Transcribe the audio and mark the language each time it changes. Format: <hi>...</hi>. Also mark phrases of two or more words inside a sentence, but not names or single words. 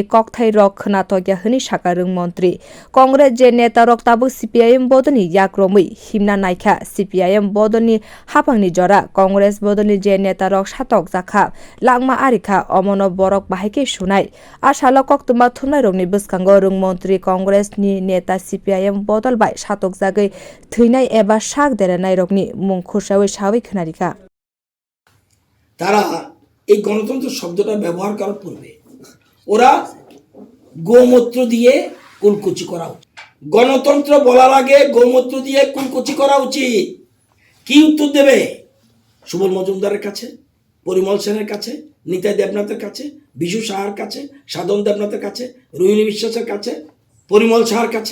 <trp>kokthai rok khnathokya hini saka rung মন্ত্রী Congress je neta rok tabuk CPIM bodolni yak romui himna naikha CPIM bodolni hapangni jora Congress bodolni je neta rok satok jakha langma arikha omono borok bahaike sunai asalo koktuma thumnai rokni bwskango rung মন্ত্রী Congress ni neta CPIM bodol bai satok jagai thwinai eba sak deranai rokni mung khursawi sawi khonarikha</trp> <bn>তারা এই গণতন্ত্র শব্দটা ব্যবহার করার পূর্বে ওরা গোমূত্র দিয়ে কুলকুচি করা উচিত। গণতন্ত্র বলার আগে গোমূত্র দিয়ে কুলকুচি করা উচিত। কি উত্তর দেবে? সুবল মজুমদারের কাছে, পরিমল সেনের কাছে, নিতাই দেবনাথের কাছে, বিশু সাহার কাছে, সাধন দেবনাথের কাছে, রোহিণী বিশ্বাসের কাছে, পরিমল সাহার কাছে,</bn>